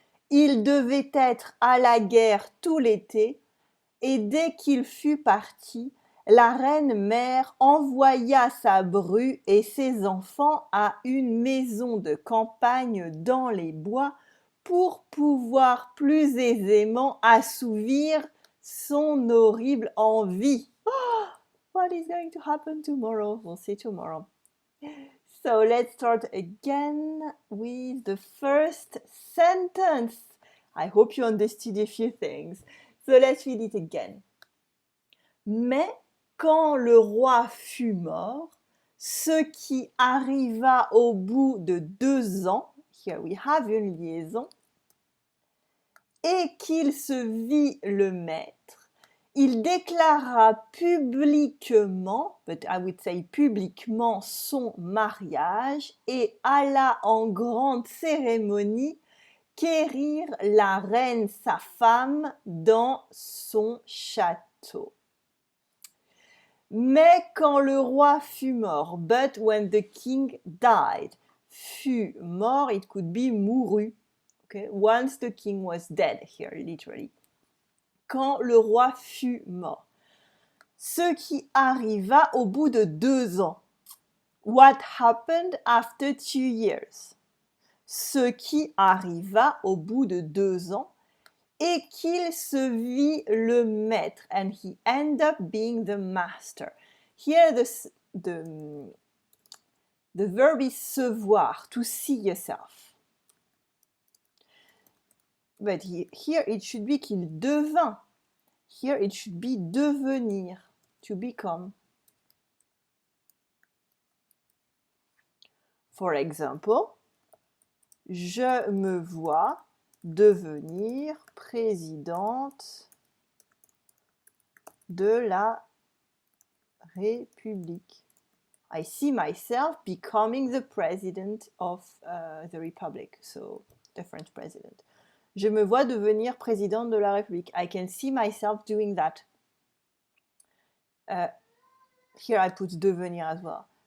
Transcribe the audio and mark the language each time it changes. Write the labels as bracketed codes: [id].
[fr] Il devait être à la guerre tout l'été, et dès qu'il fut parti, la reine mère envoya sa bru et ses enfants à une maison de campagne dans les bois pour pouvoir plus aisément assouvir son horrible envie. [en] Oh, what is going to happen tomorrow? We'll see tomorrow. So let's start again with the first sentence. I hope you understood a few things. So let's read it again. [fr] Mais quand le roi fut mort, ce qui arriva au bout de 2 ans, [en] here we have [fr] une liaison, et qu'il se vit le maître, il déclara publiquement, [en] but I would say [fr] publiquement, son mariage et alla en grande cérémonie quérir la reine, sa femme, dans son château. Mais quand le roi fut mort, [en] but when the king died, [fr] fut mort, [en] it could be mouru. Okay? Once the king was dead, here, literally. [fr] Quand le roi fut mort. Ce qui arriva au bout de 2 ans. [en] What happened after 2 years? [fr] Ce qui arriva au bout de 2 ans, et qu'il se vit le maître, [en] and he ended up being the master. Here the verb is se voir, to see yourself. But here it should be [fr] qu'il devint. [en] Here it should be devenir, to become. For example, [fr] je me vois devenir présidente de la République. [en] I see myself becoming the president of the Republic, so the French president. [fr] Je me vois devenir présidente de la République. [en] I can see myself doing that. Here I put devenir as well.